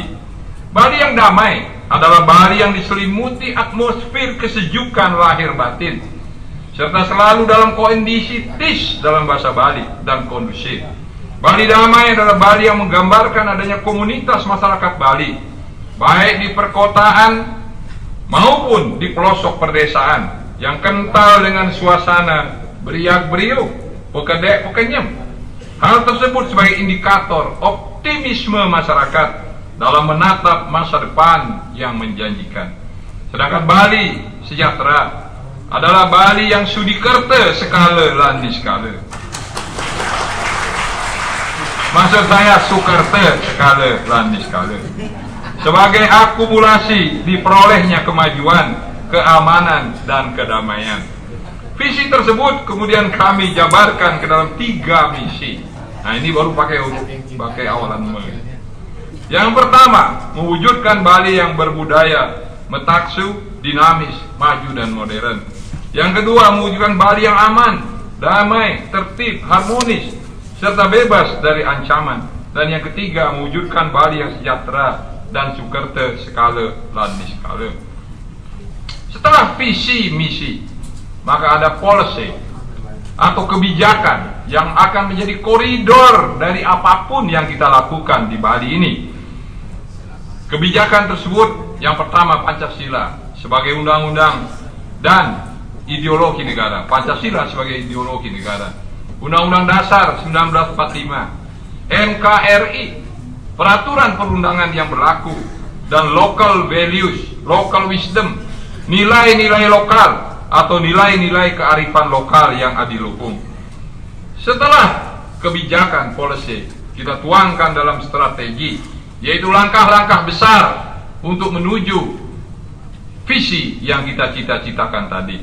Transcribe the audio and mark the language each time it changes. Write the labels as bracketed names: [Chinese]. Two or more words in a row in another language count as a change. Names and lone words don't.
[Indonesian] Bali yang damai adalah Bali yang diselimuti atmosfer kesejukan lahir batin, serta selalu dalam kondisi tis dalam bahasa Bali dan kondusif. Bali damai adalah Bali yang menggambarkan adanya komunitas masyarakat Bali, baik di perkotaan maupun di pelosok perdesaan, yang kental dengan suasana [Balinese] beriak beriuk, pekedek pekenyem. [Indonesian] Hal tersebut sebagai indikator optimisme masyarakat dalam menatap masa depan yang menjanjikan. Sedangkan Bali sejahtera adalah Bali yang [Balinese] sudi kerte sekala landi sekala. [Indonesian] Maksud saya [Balinese] sukerte sekala landi sekala, [Indonesian] sebagai akumulasi diperolehnya kemajuan, keamanan, dan kedamaian. Visi tersebut kemudian kami jabarkan ke dalam 3 misi. Nah, ini baru pakai awalan Yang pertama, mewujudkan Bali yang berbudaya, metaksu, dinamis, maju, dan modern. Yang kedua, mewujudkan Bali yang aman, damai, tertib, harmonis, serta bebas dari ancaman. Dan yang ketiga, mewujudkan Bali yang sejahtera dan [Balinese] sukerte sekala landi sekala. [Indonesian] Setelah visi misi, maka ada policy atau kebijakan yang akan menjadi koridor dari apapun yang kita lakukan di Bali ini. Kebijakan tersebut yang pertama Pancasila sebagai undang-undang dan ideologi negara. Pancasila sebagai ideologi negara. Undang-Undang Dasar 1945, NKRI, peraturan perundangan yang berlaku, dan [English] local values, local wisdom, [Indonesian] nilai-nilai lokal atau nilai-nilai kearifan lokal yang adiluhung. Setelah kebijakan policy kita tuangkan dalam strategi, yaitu langkah-langkah besar untuk menuju visi yang kita cita-citakan tadi.